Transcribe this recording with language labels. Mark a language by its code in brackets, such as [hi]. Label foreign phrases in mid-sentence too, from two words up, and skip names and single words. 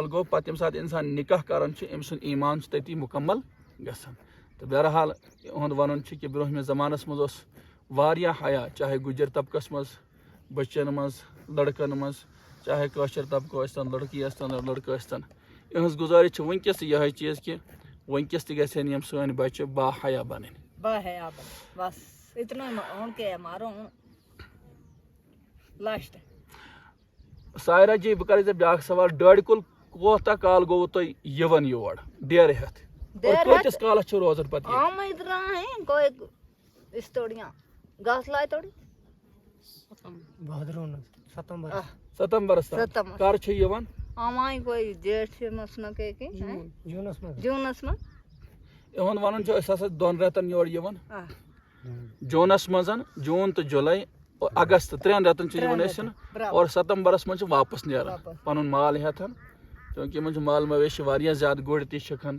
[ks] گوٚو پتہٕ ییٚمہِ ساتہٕ انسان نکاح کران چھُ أمۍ سُنٛد ایمان چھُ تٔتی مکمل گژھان تہٕ بہرحال یِہُنٛد ونُن چھُ کہِ برونٛہمہِ زمانس منٛز اوس واریاہ حیا چاہے گُجر طبقس منٛز بچن منٛز لڑکن منٛز چاہے کٲشر طبقہٕ ٲسۍتن لڑکی ٲسۍتن لڑکہٕ ٲسۍتن یِہٕنٛز گُزٲرِش چھِ وٕنکیٚس تہِ یِہے چیٖز کہِ وٕنکیٚس تہِ گژھن یِم سٲنۍ بچہِ با حیا بنٕنۍ [gju] بس اتنا مارو لاسٹ [ks] سایرا جی بہٕ کرٕ ژےٚ بیٛاکھ سوال ڈٲڑۍ کُل کوتاہ کال گوٚوٕ تۄہہِ یِوان یور ڈیرٕ ہٮ۪تھ کۭتِس کالس چھُ روزان پتہٕ ییٚتہِ؟ [gju] کوئی اس توڑیاں گاس لائے توڑی [ks] ستمبرس تام کر چھُ یِوان [gju] آمائی کوئی جیٹھ مسنا کے جونس من [ks] یِہُنٛد ونُن چھُ أسۍ ہسا 2 رٮ۪تن یور یِوان جوٗنس منٛز جوٗن تہٕ جُلاے اگست 3 رٮ۪تن چھِ یِوان أسۍ اور ستمبرس منٛز چھِ واپس نیران پنُن مال ہٮ۪تھ چوٗنکہِ یِمن چھُ مال مویشی واریاہ زیادٕ گُرۍ تہِ چھکان